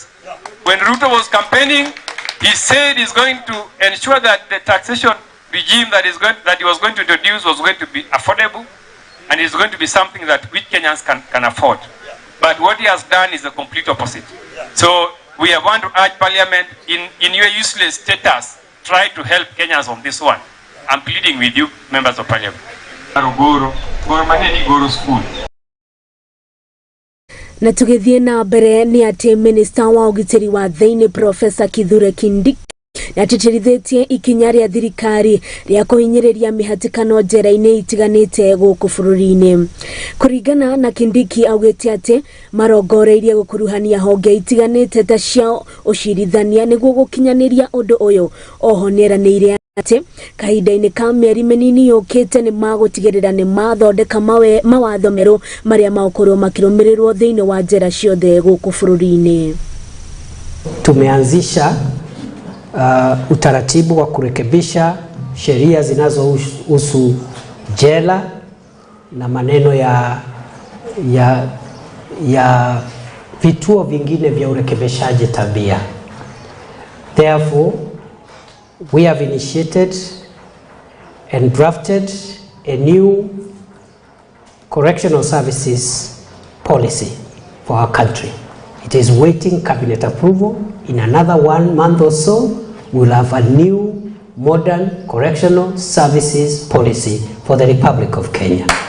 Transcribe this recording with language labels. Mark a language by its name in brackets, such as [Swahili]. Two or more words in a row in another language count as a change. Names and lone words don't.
[English] When Ruto was campaigning, he said he's going to ensure that the taxation regime that he was going to introduce was going to be affordable and is going to be something that which Kenyans can afford. But what he has done is the complete opposite. So we are going to urge Parliament, in your useless status, try to help Kenyans on this one. I'm pleading with you, members of Parliament. [Kikuyu] Na tugithie na mbere ni ati Minister wa ũgitĩri wa thĩinĩ Professor Kithure Kindiki natĩtĩrithĩtie ikinya rĩa thirikari rĩa kũhinyĩrĩria mĩhatĩkano njera-inĩ itiganĩte gũkũ bũrũri-inĩ. Kũringana na Kindiki augĩte atĩ marongoreirie gũkuruhania honge itiganĩte ta cia ũcirithania nĩguo gũkinyanĩria ũndũ ũyũ. Oho nĩeranĩire atĩ kahinda-inĩ ka mĩeri mĩnini yũkĩte nĩ magũtigĩrĩra nĩ mathondeka mawatho merũ marĩa magũkorwo makĩrũmĩrĩrwo thĩinĩ wa njera ciothe gũkũ bũrũri-inĩ. [Swahili] Tumeanzisha utaratibu wa kurekebisha sheria zinazohusu jela na maneno ya vituo vingine vya urekebishaji tabia. [English] Therefore, we have initiated and drafted a new correctional services policy for our country. It is waiting cabinet approval. In another 1 month or so, we'll have a new modern correctional services policy for the Republic of Kenya.